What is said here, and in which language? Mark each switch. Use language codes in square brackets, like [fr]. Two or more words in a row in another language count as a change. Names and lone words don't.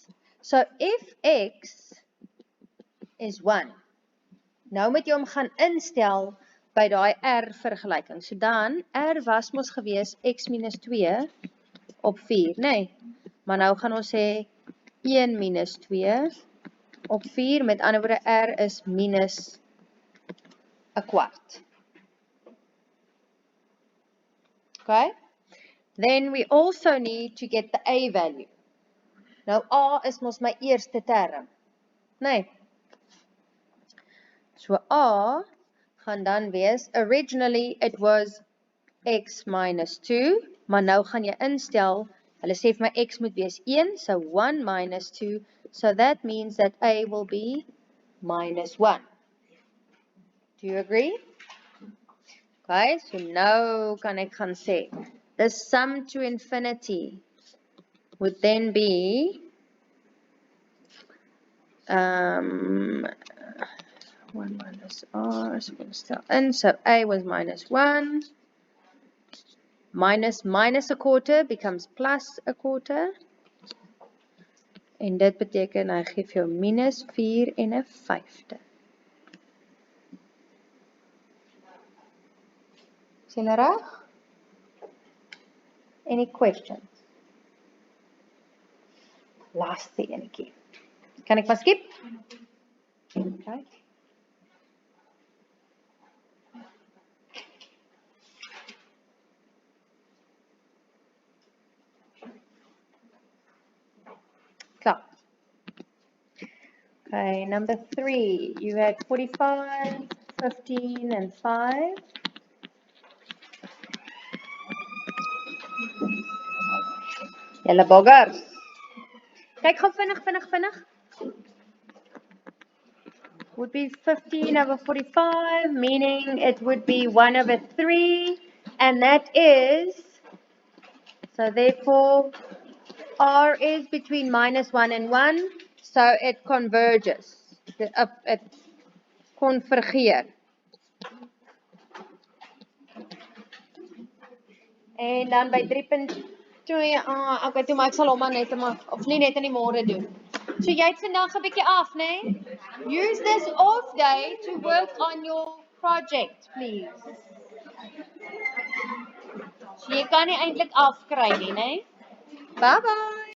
[en] So if x is 1, [af] nou moet jy hom gaan instel by daai r vergelyking. So dan, r was mos gewees x minus 2 op 4, nee. Maar nou gaan ons sê 1 minus 2 op 4, met ander woorde r is minus 'n kwart. Okay? [en] Then we also need to get the a value. [af] Nou a is mos my eerste term. Nee. So a gaan dan wees, [en] originally it was x minus 2, [af] maar nou gaan jy instel, hulle sê vir my x moet wees 1, so 1 minus 2, [en] so that means that a will be minus 1. Do you agree? [af] Okay, so nou kan ek gaan sê, [en] the sum to infinity would then be 1 minus r, so we're going to start in, so a was minus 1, minus a quarter becomes plus a quarter, [af] en dit beteken hy gee vir jou minus 4 en 'n 5de. Is julle reg? [en] Any questions? [af] Laaste enetjie. Kan ek maar skip? Okay. Klaar. [en] Okay, number 3. You had 45, 15 and 5. [af] Julle boggers. Kyk gou vinnig. [en] Would be 15 over 45, meaning it would be 1 over 3, and that is, so therefore, R is between minus 1 and 1, so it converges, it convergeer. [af] En dan by 3.2, okay, toe maar ek sal hom maar net, of nie net in die môre doen. So jy het vandag 'n bietjie af, né? [en] Use this off day to work on your project, please. [af] So jy kan nie eintlik afkry nie, né? [en] Bye bye.